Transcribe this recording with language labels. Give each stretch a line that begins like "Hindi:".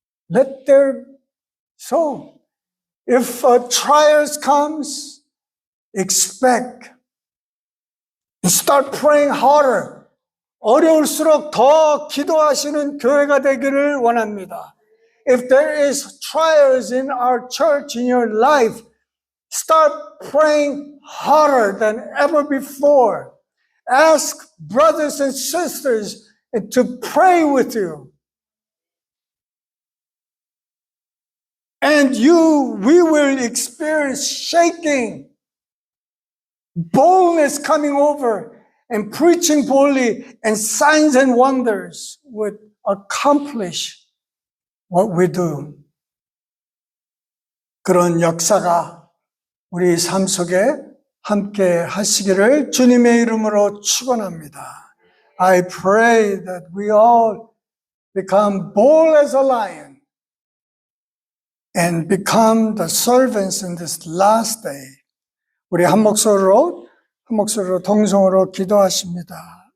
English: Let there so. If trials comes, expect and start praying harder.
Korean: 어려울수록 더 기도하시는 교회가 되기를 원합니다.
English: If there is trials in our church, in your life, start praying harder than ever before. Ask brothers and sisters to pray with you. And we will experience shaking, boldness coming over, and preaching boldly, and signs and wonders would accomplish what we do.
Korean: 그런 역사가 우리 삶 속에 함께 하시기를 주님의 이름으로 축원합니다.
English: I pray that we all become bold as a lion and become the servants in this last day.
Korean: 우리 한 목소리로 동성으로 기도하십니다.